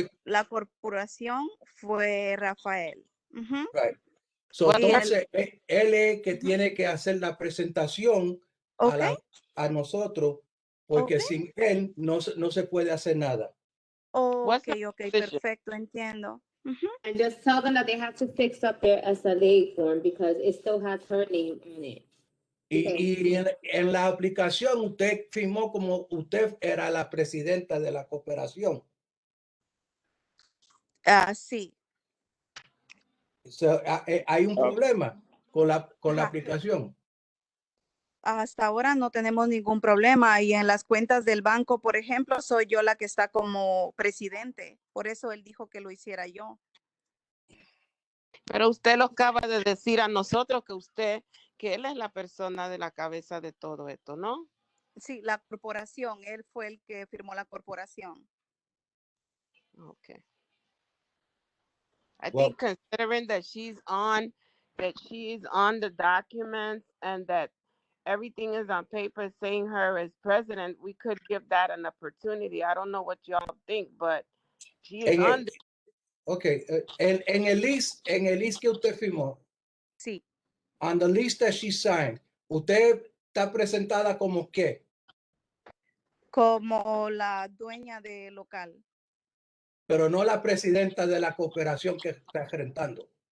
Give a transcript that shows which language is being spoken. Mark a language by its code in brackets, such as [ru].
[es] La corporación fue Rafael. [en] Right. [es] So, entonces, él es que tiene que hacer la presentación a nosotros, porque sin él no se puede hacer nada. Okay, perfecto, entiendo. [en] And just tell them that they have to fix up their SLA form because it still has her name on it. [es] Y en la aplicación usted firmó como usted era la presidenta de la cooperación. Sí. So, hay un problema con la aplicación. Hasta ahora no tenemos ningún problema y en las cuentas del banco, por ejemplo, soy yo la que está como presidente. Por eso él dijo que lo hiciera yo. Pero usted lo acaba de decir a nosotros que él es la persona de la cabeza de todo esto, ¿no? Sí, la corporación, él fue el que firmó la corporación. Okay. [en] I think considering that she's on the documents and that everything is on paper saying her as president, we could give that an opportunity. I don't know what y'all think, but she is on the... [es] Okay, en el list que usted firmó. Sí. [en] On the list that she signed, [es] usted está presentada como qué? Como la dueña del local. Pero no la presidenta de la cooperación que está rentando.